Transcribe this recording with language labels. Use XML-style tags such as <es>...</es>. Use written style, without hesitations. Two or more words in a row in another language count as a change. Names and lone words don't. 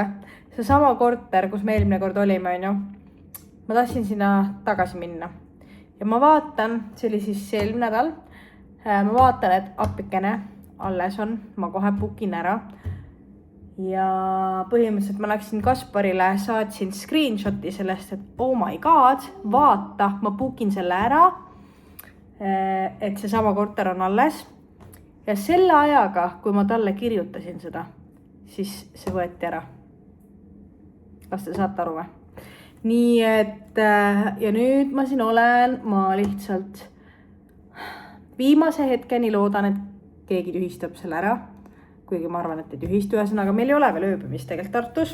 <et>See sama korter, kus me eelmine kord olime, on ju. Ma tahtsin sinna tagasi minna. Ja ma vaatan, see oli siis eelmine nädal. Ma vaatan, et appikene alles on, ma kohe bookin ära ja põhimõtteliselt ma läksin Kasparile, saatsin screenshoti sellest, et</et> <en>oh my god,</en> <et>vaata, ma bookin selle ära, et see sama korter on alles ja selle ajaga, kui ma talle kirjutasin seda, siis see võeti ära. Kas te saate aru või? Nii et ja nüüd ma siin olen, ma lihtsalt viimase hetkeni loodan, et keegi tühistab selle ära, kuigi ma arvan, et ei tühistu ühesõnaga, meil ei ole veel ööbimist tegelikult Tartus.</et>